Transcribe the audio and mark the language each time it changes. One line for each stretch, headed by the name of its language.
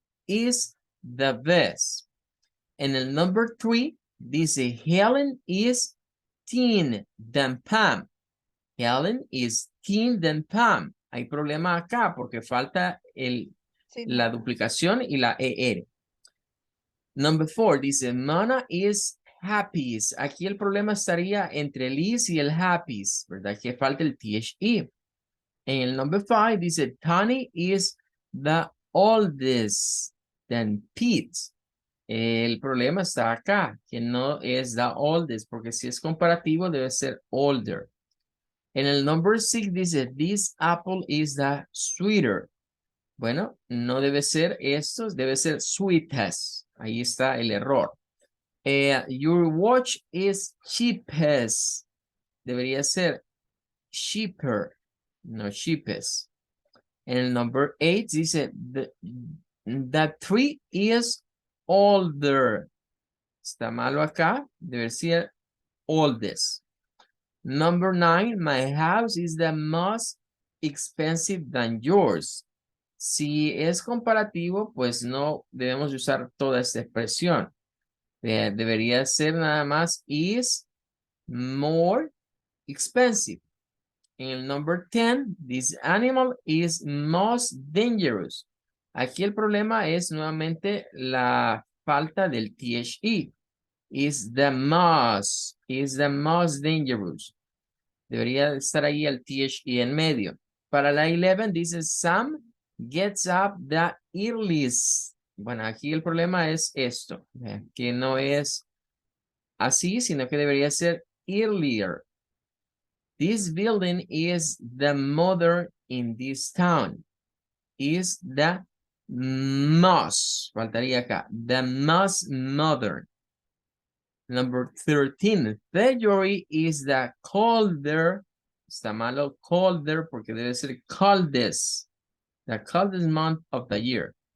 English: Is the best.
Spanish: En el
English: number 3
Spanish: dice,
English: Helen is thin than Pam. Helen is thin than Pam.
Spanish: Hay problema acá porque falta la duplicación y la ER.
English: Number 4
Spanish: dice,
English: Mona is happiest.
Spanish: Aquí el problema estaría entre el is y el happiest, ¿verdad? Que falta el THE. En el number 5 dice,
English: Tony is the oldest than Pete.
Spanish: El problema está acá, que no es
English: the oldest,
Spanish: porque si es comparativo debe ser older. En el
English: number 6
Spanish: dice,
English: this apple is the sweeter.
Spanish: Bueno, no debe ser esto, debe ser sweetest. Ahí está el error.
English: Your watch is cheapest.
Spanish: Debería ser cheaper, no cheapest. En el
English: number 8
Spanish: dice,
English: the tree is older.
Spanish: Está malo acá, debe ser oldest.
English: Number 9, my house is the most expensive than yours.
Spanish: Si es comparativo, pues no debemos usar toda esta expresión. Debería ser nada más
English: is more expensive.
Spanish: En el
English: number 10, this animal is most dangerous.
Spanish: Aquí el problema es nuevamente la falta del THE.
English: Is the most dangerous.
Spanish: Debería estar ahí el THE en medio. Para la 11 dice
English: Sam gets up the earliest.
Spanish: Bueno, aquí el problema es esto, que no es así, sino que debería ser earlier.
English: This building is the modern in this town. Is the most,
Spanish: faltaría acá,
English: the most modern. Number 13, February is the colder,
Spanish: está malo
English: colder
Spanish: porque debe ser
English: coldest, the coldest month of the year.